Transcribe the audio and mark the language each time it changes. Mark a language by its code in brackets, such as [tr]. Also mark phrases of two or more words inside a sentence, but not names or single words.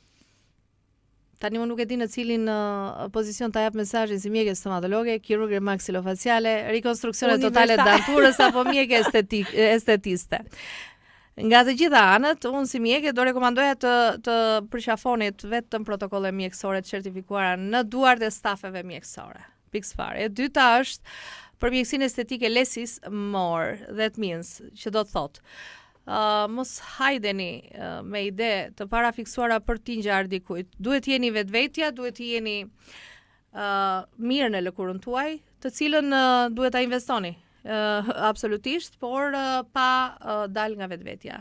[sq] Tani unë nuk e di në cilin pozicion ta jap mesazhin, si mjekë stomatologe, kirurgë maksilofaciale, rekonstruksione totale të danturës apo mjekë estetiste. Nga të gjitha anët, unë si mjekë do rekomandoja të përqafonit vetëm protokolle mjekësore të certifikuara në duart e stafeve mjekësore. Pikë fare. E dyta është për mjekësinë estetike [en] less is more, that means, [sq] që do të thotë mos hajdeni me ide të para fiksuara për t'i ngjarë dikujt. Duhet jeni vetvetja, duhet jeni mirë në lëkurën tuaj, të cilën duhet ta investoni. Absolutisht, por pa dal nga vetvetja.